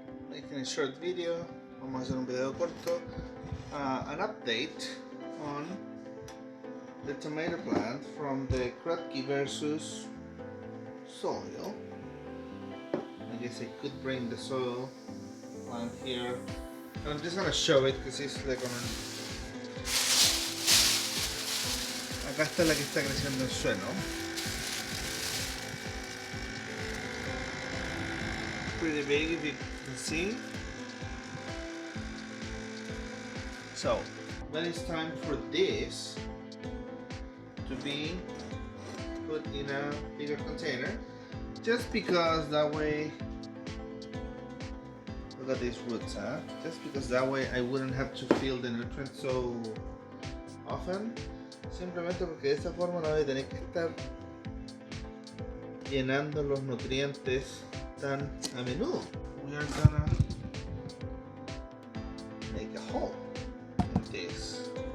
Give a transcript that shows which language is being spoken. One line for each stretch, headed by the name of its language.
English: Making a short video,
Spanish: vamos a hacer un video corto,
English: an update on the tomato plant from the kratky versus soil. I guess I could bring the soil plant here. I'm just gonna show it because it's like on.
Spanish: Acá está la que está creciendo en suelo.
English: Pretty big if you can see. So when it's time for this to be put in a bigger container, just because that way, look at these roots, huh? Just because that way I wouldn't have to fill the nutrients so often.
Spanish: Simplemente porque de esta forma no voy a tener que estar llenando los nutrientes tan a menudo.
English: We are gonna make a hole in this.